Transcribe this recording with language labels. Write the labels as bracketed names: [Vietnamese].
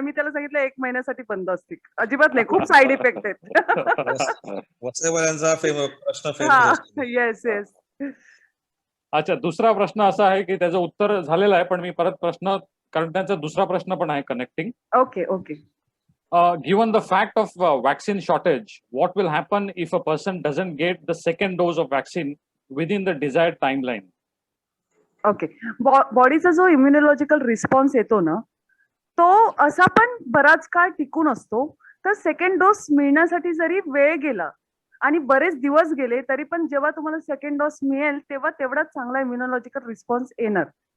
[Marathi] मी त्याला सांगितलं 1 महिन्यासाठी बंद असतील, अजिबात नाही, खूप साईड इफेक्ट आहेत. वत्सेवाल्यांचा प्रश्न फेमस. येस. अच्छा, दुसरा प्रश्न असा आहे की त्याचं उत्तर झालेलं आहे, पण मी परत प्रश्न, कारण त्यांचा दुसरा प्रश्न पण आहे connecting. Okay. [English] Given the fact of vaccine shortage, what will happen if a person doesn't get the second dose of vaccine within the desired timeline? [Marathi] Okay. बॉडीचा जो इम्युनॉलॉजिकल रिस्पॉन्स येतो ना, तो असा पण बराच काळ टिकून असतो. तर सेकंड डोस मिळण्यासाठी जरी वेळ गेला आणि बरेच दिवस गेले तरी पण जेव्हा तुम्हाला सेकंड डोस मिळेल तेव्हा तेवढाच चांगला इम्युनॉलॉजिकल रिस्पॉन्स येणार.